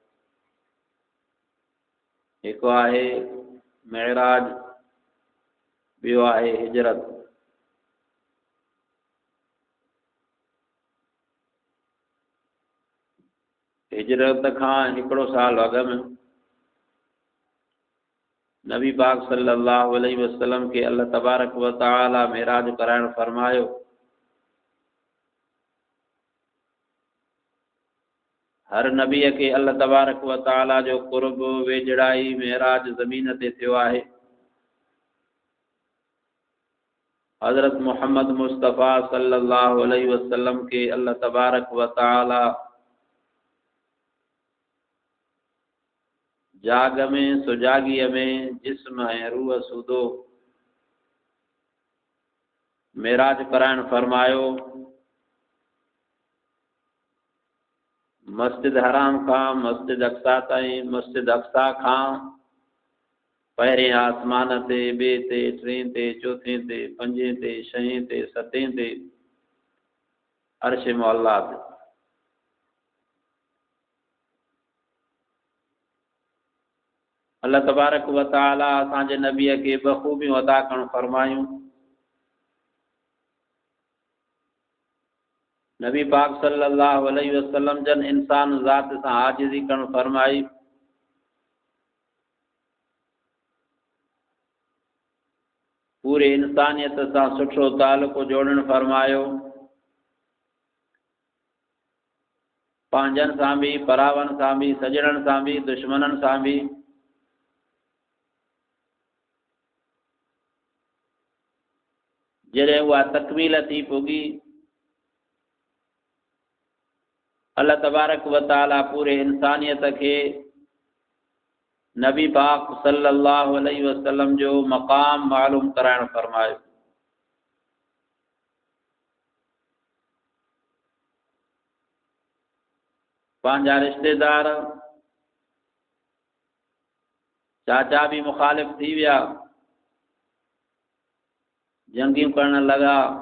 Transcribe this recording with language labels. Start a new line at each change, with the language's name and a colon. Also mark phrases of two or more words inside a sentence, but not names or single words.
Sindhi: हिकु आहे मेराज, ॿियो आहे हिजरत। हिजरत खां हिकिड़ो साल अॻु में नबी पाक
Arabic: صلى الله عليه وسلم
Sindhi: के
Arabic: الله تبارك وتعالى
Sindhi: मेराज कराइण फरमायो। हर नबीअ के
Arabic: الله تبارك وتعالى
Sindhi: जो कुर्ब वेझड़ाई मेराज ज़मीन ते थियो आहे। हज़रत मोहम्मद मुस्तफ़ा
Arabic: صلى الله عليه وسلم
Sindhi: के
Arabic: الله تبارك وتعالى
Sindhi: जाग में सुजागीअ में जिस्म ऐं रूह सूदो मेराज कराइण फरमायो। मस्जिद हराम खां मस्जिद अक्सा ताईं, मस्जिद अक्सा खां पहिरें आसमान ते, ॿिए ते, टें ते, चोथें ते, पंजें ते, छहें ते, सतें ते, अर्श मौला ते।
Arabic: الله تبارك وتعالى
Sindhi: असांजे नबीअ खे ॿ ख़ूबियूं अदा करणु फरमायूं। नबी पाक
Arabic: صلى الله عليه وسلم
Sindhi: जन इंसान ज़ात सां आजिज़ी करणु फरमाई। पूरे इंसानियत सां सुठो तालुक़ जोड़णु फरमायो। पंहिंजनि सां बि, परावनि सां बि, सजणनि सां बि, दुश्मननि सां बि। जॾहिं उहा तकमील थी पुगी,
Arabic: الله تبارك وتعالى
Sindhi: पूरे इंसानियत के नबी पाक
Arabic: صلى الله عليه وسلم
Sindhi: जो मक़ाम मालूम कराइण फरमायो। पंहिंजा रिश्तेदार चाचा भी मुखालिफ थी विया, जंगियूं करण लगा।